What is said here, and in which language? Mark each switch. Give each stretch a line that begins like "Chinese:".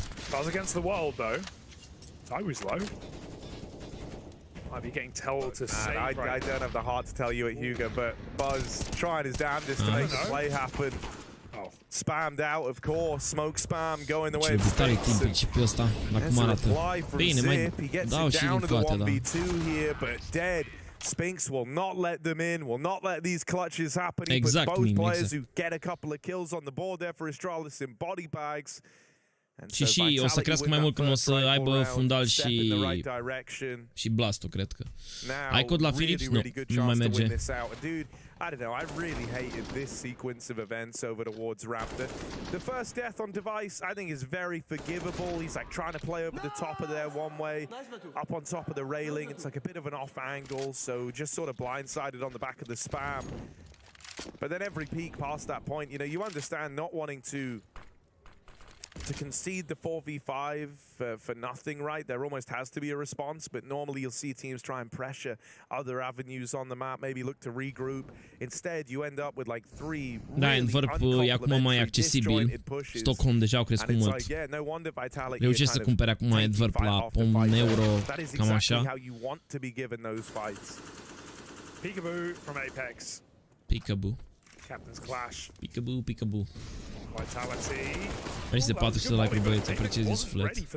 English: Buzz against the world, though. ZywOo's low. Might be getting told to save. I don't have the heart to tell you it, Hugo, but Buzz trying his damnedest to make the play happen. Spammed out, of course. Smoke spam going the way of Spinks.
Romanian: Bine, mai dau și din toate, da.
English: 1v2 here, but dead. Spinks will not let them in, will not let these clutches happen. Exact, but both players who get a couple of kills on the board there for Astralis in body bags.
Romanian: Și o să crească mai mult când o să aibă fundal și blastul, cred că. Ai cod la Philips? Nu mai merge.
English: I don't know, I really hated this sequence of events over towards Raptor. The first death on device, I think, is very forgivable. He's like trying to play over the top of there one way, up on top of the railing. It's like a bit of an off angle, so just sort of blindsided on the back of the spam. But then every peak past that point, you know, you understand not wanting to concede the 4v5 for nothing, right? There almost has to be a response, but normally you'll see teams try and pressure other avenues on the map, maybe look to regroup. Instead, you end up with like 3 really uncomplementary pushes.
Romanian: Stockholm deja au crescut mult. Reușește să cumpere acum Adverb la €1, cam așa.
English: Peekaboo from Apex. Peekaboo. Captain's Clash. Peekaboo, peekaboo. Vitality.
Romanian: Mersi de 400 de like-uri, băieți, apreciez din suflet.